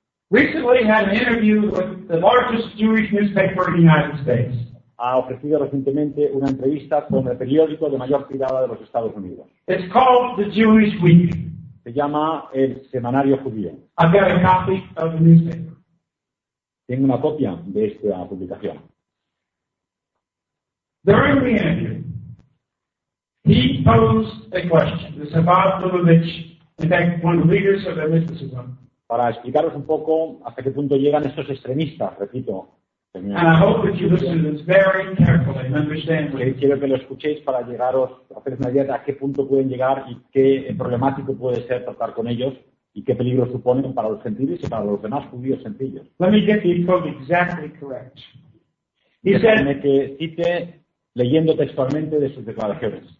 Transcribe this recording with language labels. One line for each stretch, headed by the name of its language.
English: recently had an interview with the largest Jewish newspaper in the United States.
Spanish: Ha ofrecido recientemente una entrevista con el periódico de mayor tirada de los Estados Unidos.
English: It's called the Jewish Week.
Spanish: Se llama el Semanario Judío.
English: I've got a copy of the newspaper.
Spanish: Tengo una copia de esta publicación.
English: During the interview, he posed a question. It's about Lubavitch, in fact, one of the leaders of the mysticism.
Spanish: Para explicaros un poco hasta qué punto llegan estos extremistas, repito.
English: And I hope that you listen to this very carefully and understand.
Spanish: Quiero que lo escuchéis para llegaros a hacer una idea de a qué punto pueden llegar y qué problemático puede ser tratar con ellos y qué peligro suponen para los gentiles y para los demás judíos sencillos.
English: Let me get the quote exactly correct. He said,
Spanish: que cite leyendo textualmente de sus declaraciones.